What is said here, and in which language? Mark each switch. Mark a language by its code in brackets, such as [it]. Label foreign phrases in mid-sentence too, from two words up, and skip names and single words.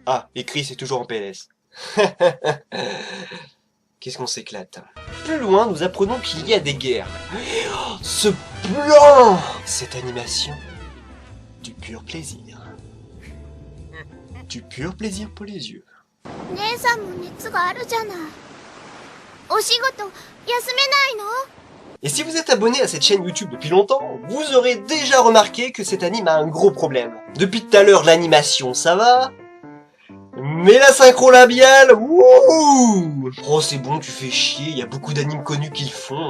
[fr] Ah, et Chris est toujours en PLS. Qu'est-ce qu'on s'éclate. Plus loin, nous apprenons qu'il y a des guerres. Oh, ce plan! Cette animation. Du pur plaisir. Du pur plaisir pour les yeux. [ja] 姉さんも熱があるじゃない。お仕事休めないの？ [fr] Et si vous êtes abonné à cette chaîne YouTube depuis longtemps, vous aurez déjà remarqué que cet anime a un gros problème. Depuis tout à l'heure, l'animation, ça va. Mais la synchro labiale, wouh! Oh, c'est bon, tu fais chier, il y a beaucoup d'animes connus qui le font.